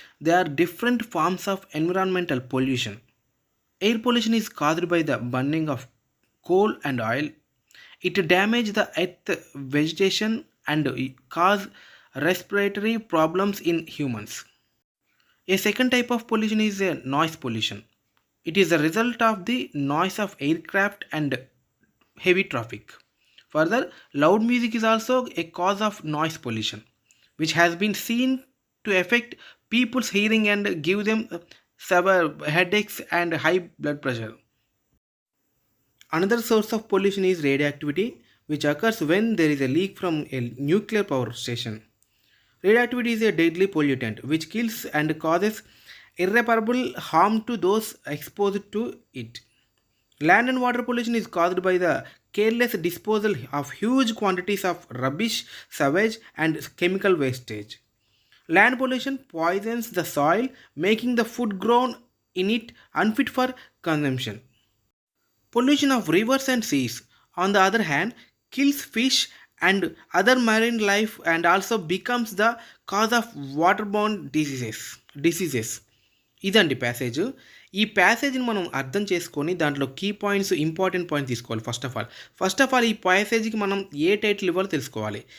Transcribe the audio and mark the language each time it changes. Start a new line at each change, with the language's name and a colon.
English: They are different forms of environmental pollution. Air pollution is caused by the burning of coal and oil. It damage the earth vegetation and cause respiratory problems in humans. A second type of pollution is a noise pollution. It is a result of the noise of aircraft and heavy traffic. Further, loud music is also a cause of noise pollution, which has been seen to affect people's hearing and give them severe headaches and high blood pressure. Another source of pollution is radioactivity, which occurs when there is a leak from a nuclear power station. Radioactivity is a deadly pollutant which kills and causes irreparable harm to those exposed to it. Land and water pollution is caused by the careless disposal of huge quantities of rubbish, sewage, and chemical wastage. Land pollution poisons the soil, making the food grown in it unfit for consumption. Pollution of rivers and seas, on the other hand, kills fish and other marine life and also becomes the cause of waterborne diseases.
Telugu: ఇదండి passage. ఈ ప్యాసేజ్ని మనం అర్థం చేసుకొని దాంట్లో key points, important points తీసుకోవాలి. First of all ఈ ప్యాసేజ్కి మనం ఏ title ఇవ్వాలో తెలుసుకోవాలి.